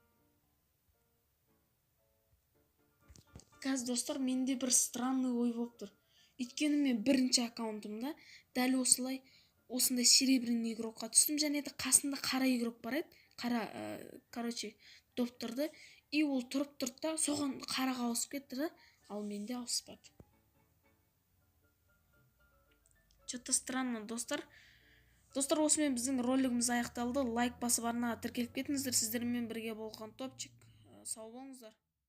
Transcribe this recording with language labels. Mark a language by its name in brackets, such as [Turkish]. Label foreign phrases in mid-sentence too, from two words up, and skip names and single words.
[Kazakh] Қазір, достар, менде бір странный ой болып тұр. Өйткені мен бірінші аккаунтымда дәл осындай [Russian] серебряный игрокқа [Kazakh] түстім, және де қасында қара игрок бар еді. Короче, доп тұрды. И ол тұрып тұрды да, соған қараға ауысып кетті да, ал менде ауыспады. [Russian] Что-то странно, [Kazakh] достар. Достар, осымен біздің ролигіміз аяқталды. Лайк басып арнаға тіркеліп кетіңіздер. Сіздермен бірге болған топчик. Сау болыңыздар.